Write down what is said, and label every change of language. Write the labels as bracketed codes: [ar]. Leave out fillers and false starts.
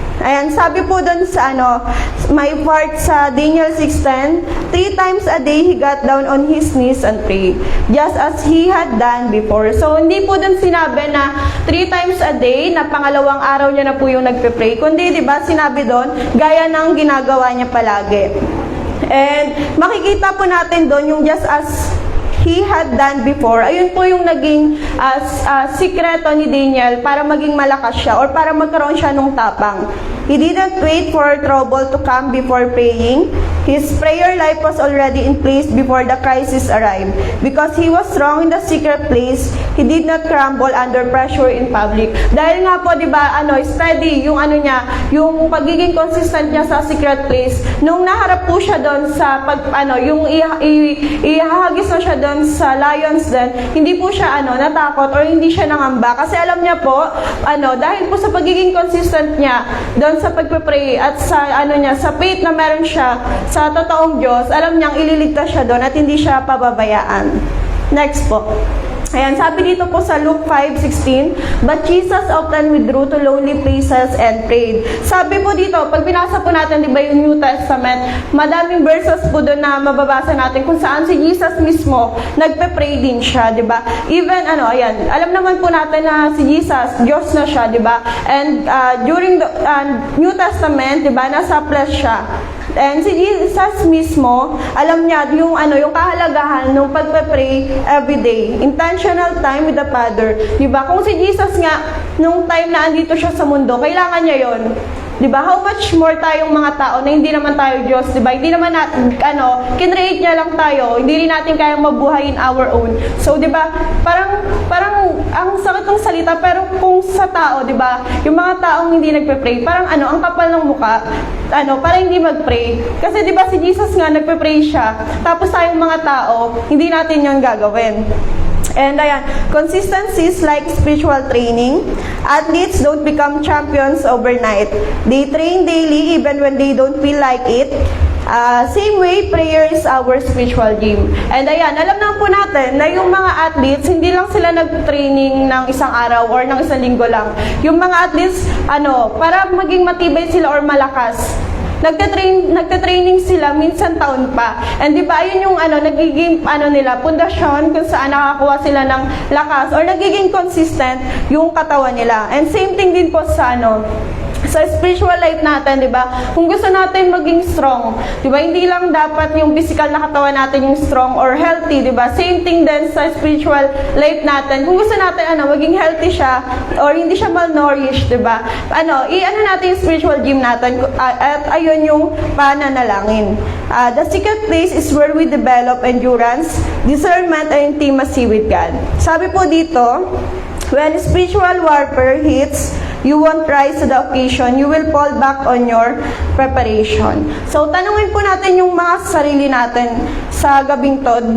[tl] Ayan, sabi po dun sa may part sa [en] Daniel 6:10, 3 times a day he got down on his knees and prayed, just as he had done before. [tl] So hindi po dun sinabi na [en] 3 times a day, [tl] na pangalawang araw niya na po yung nagpe-pray, kundi di ba sinabi dun, gaya ng ginagawa niya palagi. [en] And [tl] makikita po natin doon yung [en] just as he had done before. [tl] Ayun po yung naging sikreto ni Daniel para maging malakas siya or para magkaroon siya ng tapang. [en] He didn't wait for trouble to come before praying. His prayer life was already in place before the crisis arrived. Because he was strong in the secret place, he did not crumble under pressure in public. [tl] Dahil nga po, di ba, steady yung yung pagiging consistent niya sa secret place. Nung naharap po siya doon sa yung ihahagis na siya doon sa lions den, hindi po siya natakot or hindi siya nangamba kasi alam niya po dahil po sa pagiging consistent niya doon sa pagpe-pray at sa sa faith na meron siya sa totoong Diyos, alam niyang ililigtas siya doon at hindi siya pababayaan. [en] Next po. [tl] Ayan, sabi dito po sa [en] Luke 5:16, but Jesus often withdrew to lonely places and prayed. [tl] Sabi po dito, pag binasa po natin, di ba, yung New Testament, madaming verses po doon na mababasa natin kung saan si Jesus mismo nagpe-pray din siya, di ba? Even, ayan, alam naman po natin na si Jesus, Diyos na siya, di ba? [en] And during the New Testament, di ba, [tl] nasa [en] flesh siya. [tl] And si Jesus mismo, alam niya yung kahalagahan ng pagpe-pray [en] every day. Intentional time with the Father. [tl] Diba? Kung si Jesus nga, nung time na andito siya sa mundo, kailangan niya yon. Diba? [en] How much more [tl] tayong mga tao na hindi naman tayo Diyos, diba? Hindi naman kinreate niya lang tayo. Hindi rin natin kayang mabuhay [en] in our own. [tl] So, diba? Parang ang sakit ng salita, pero kung sa tao, diba? Yung mga taong hindi nagpe-pray, parang ang kapal ng muka, para hindi mag-pray. Kasi diba si Jesus nga, nagpe-pray siya. Tapos tayong mga tao, hindi natin yung gagawin. [en] And ayan, consistency is like spiritual training. Athletes don't become champions overnight. They train daily even when they don't feel like it. Same way, prayer is our spiritual gym. [tl] And ayan, alam na po natin na yung mga athletes, hindi lang sila nag-training ng isang araw or ng isang linggo lang. Yung mga athletes, para maging matibay sila or malakas, nagte-training sila minsan taon pa. And di ba, ayun yung nagiging nila, pundasyon kung saan nakakuha sila ng lakas or nagiging consistent yung katawan nila. And same thing din po sa sa spiritual life natin, di ba? Kung gusto natin maging strong, di ba? Hindi lang dapat yung physical na katawan natin yung strong or healthy, di ba? Same thing din sa spiritual life natin. Kung gusto natin maging healthy siya or hindi siya malnourished, di ba? Natin yung spiritual gym natin at ayun yung pananalangin. [en] The secret place is where we develop endurance, discernment, and intimacy with God. [tl] Sabi po dito, [en] when spiritual warfare hits, you won't rise to the occasion. You will fall back on your preparation. [tl] So, tanungin po natin yung mga sarili natin sa gabing to.